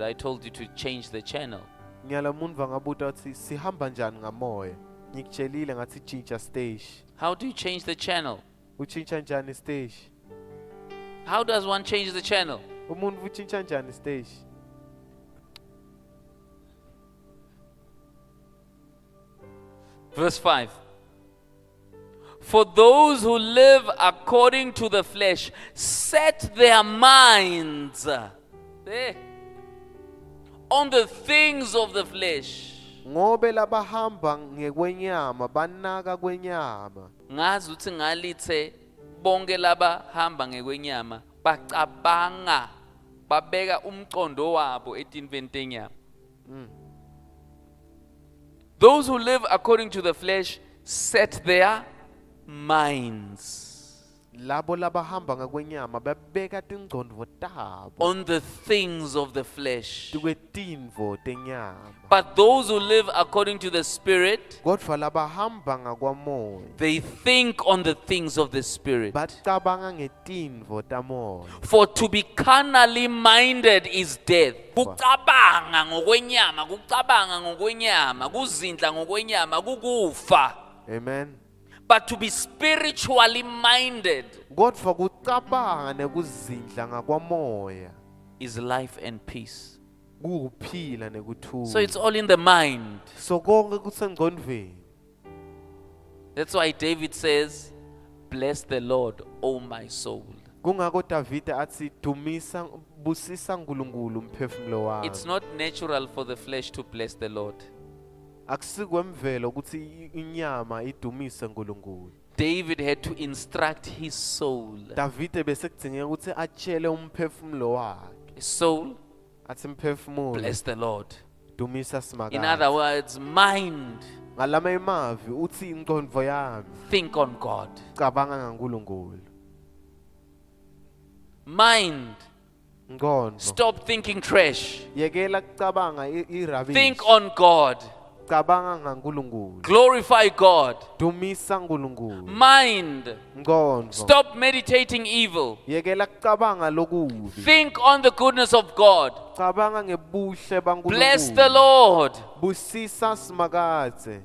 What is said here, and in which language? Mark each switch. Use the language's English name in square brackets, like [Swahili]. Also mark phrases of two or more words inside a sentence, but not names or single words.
[English] I told you to change the channel. [Swati] Ngiyala umuntu vangabuta ukuthi sihamba njani ngamoya. Ngikutshelile ngathi [English] change stage. How do you change the channel? [Swati] Utshintsha njani stage? [English] How does one change the channel? [Swati] Umuntu utshintsha njani stage? [English] Verse 5. For those who live according to the flesh set their minds on the things of the flesh. [Swati] Ngobe labahamba ngekwenyama banaka kwenyama. Ngazi ukuthi ngalithe bonke laba hamba ngekwenyama bacabanga babeka umcondo wabo etintweni tenyama. [English] Those who live according to the flesh set their minds [Swati] Labo labahamba ngekwenyama babeka tingcondvo tabo [English] on the things of the flesh. [Swati] kwetinvo tenyama. [English] But those who live according to the Spirit, [Swati] Kodwa labahamba ngakwamoya [English] they think on the things of the Spirit. [Swati] bacabanga ngetinvo tamoya. [English] For to be carnally minded is death. [Swati] Kucabanga ngokwenyama, kuzindla ngokwenyama, kukufa. [English] Amen. But to be spiritually minded [Swati] Kodwa kucabanga nekuzindla ngakwamoya [English] is life and peace. [Swati] kuphila nekuthula. [English] So it's all in the mind. [Swati] So konke kusengcondvweni. [English] That's why David says, bless the Lord, O my soul. [Swati] Kungako Davide athi busisa uNkulunkulu umphefumulo wami. [English] It's not natural for the flesh to bless the Lord. [Swati] Akusikwemvelo ukuthi inyama idumise uNkulunkulu. [English] David had to instruct his soul. [Swati] Davide bese kudzingeka ukuthi atshele umphefumulo wakhe. [English] His soul, [Swati] Athi mphefumulo [English] bless the Lord. [Swati] dumisa simaka. [English] In other words, mind, [Swati] Ngalama imavi uthi ingcondvo yami [English] think on God. [Swati] cabanga ngaNkulunkulu. [English] Mind, [Swati] Ngcondo. [English] stop thinking trash. [Swati] Yekela kucabanga irubbish. [English] Think on God. [Swati] Cabanga ngaNkulunkulu. [English] Glorify God. [Swati] Dumisa uNkulunkulu. [English] Mind, [Swati] Ngcondo. [English] stop meditating evil. [Swati] Yekela kucabanga lokubi. [English] Think on the goodness of God. [Swati] Cabanga ngebuhle baNkulunkulu. [English] Bless the Lord. [Swati] Busisa simakatse.